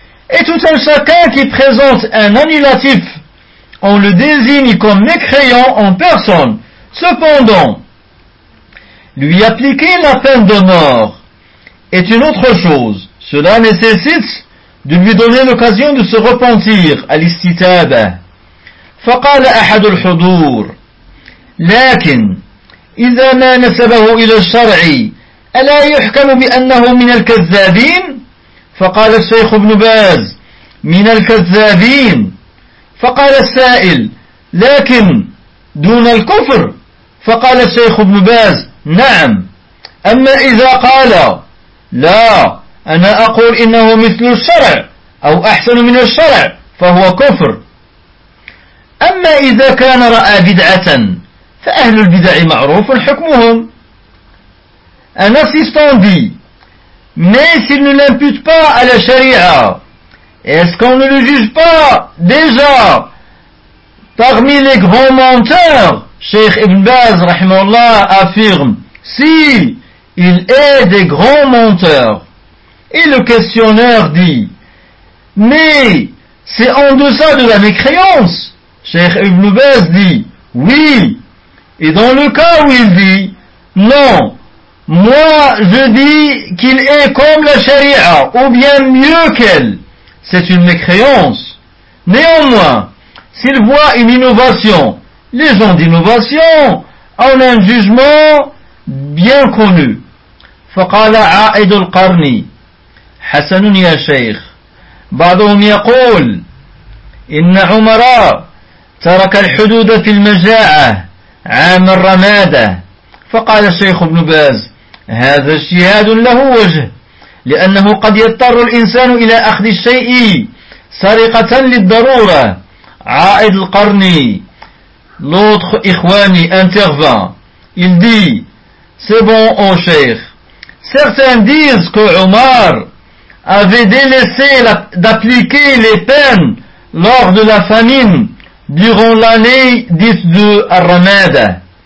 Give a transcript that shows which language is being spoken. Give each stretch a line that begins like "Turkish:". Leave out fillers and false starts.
French: Et tout un chacun qui présente un annulatif, on le désigne comme mécréant en personne. Cependant, lui appliquer la peine de mort est une autre chose. Cela nécessite de lui donner l'occasion de se repentir à l'istitaba.
Arabic: فقال أحد الحضور لكن إذا ما نسبه إلى الشرع ألا يحكم بأنه من الكذابين؟ فقال الشيخ ابن باز من الكذابين. فقال السائل لكن دون الكفر؟ فقال الشيخ ابن باز نعم. أما إذا قال لا أنا أقول إنه مثل الشرع أو أحسن من الشرع فهو كفر. أما إذا كان رأى بدعة فأهل البدع معروف حكمهم.
French: Un assistant dit, mais s'il ne l'impute pas à la charia, est-ce qu'on ne le juge pas déjà parmi les grands menteurs? Cheikh Ibn Baz, rahimallah, affirme S'il est des grands menteurs. Et le questionneur dit, mais c'est en deçà de la mécréance. Cheikh Ibn Baz dit, oui. Et dans le cas où il dit, non, moi je dis qu'il est comme la charia, ou bien mieux qu'elle. C'est une mécréance. Néanmoins, s'il voit une innovation, les gens d'innovation ont un jugement bien connu.
Arabic: فقال عائد القرن حسن يا شيخ بعضهم يقول إن عمر ترك الحدود في المجاعة عام الرمادة فقال الشيخ ابن باز هذا اجتهاد له وجه لأنه قد يضطر الإنسان إلى أخذ الشيء سرقة للضرورة عائد القرن
French: l'autre
Arabic: إخواني
French: intervient. Il dit, c'est bon, ô Cheikh. Certains disent que Omar avait délaissé d'appliquer les peines lors de la famine durant l'année 10 de Ramada.